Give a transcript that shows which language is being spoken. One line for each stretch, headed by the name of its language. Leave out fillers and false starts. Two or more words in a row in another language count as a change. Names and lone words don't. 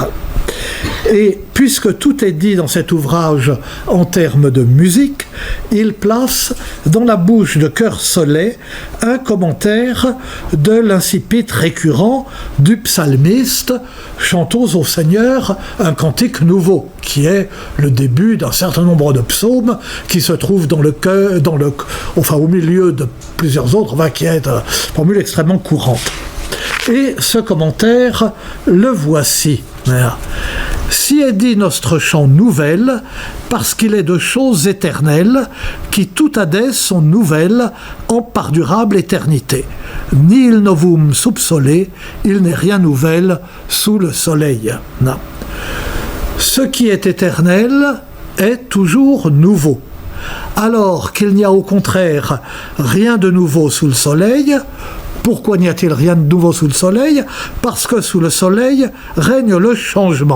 French: Et puisque tout est dit dans cet ouvrage en termes de musique, il place dans la bouche de Cœur Solet un commentaire de l'incipit récurrent du psalmiste « Chantons au Seigneur un cantique nouveau », qui est le début d'un certain nombre de psaumes qui se trouvent au milieu de plusieurs autres, qui est une formule extrêmement courante. Et ce commentaire, le voici.
Old French: Si est dit notre chant nouvelle, parce qu'il est de choses éternelles, qui tout adès sont nouvelles en pardurable éternité.
Latin: Nil novum sub sole,
French: il n'est rien nouvel sous le soleil. Non. Ce qui est éternel est toujours nouveau. Alors qu'il n'y a au contraire rien de nouveau sous le soleil. Pourquoi n'y a-t-il rien de nouveau sous le soleil ? Parce que sous le soleil règne le changement.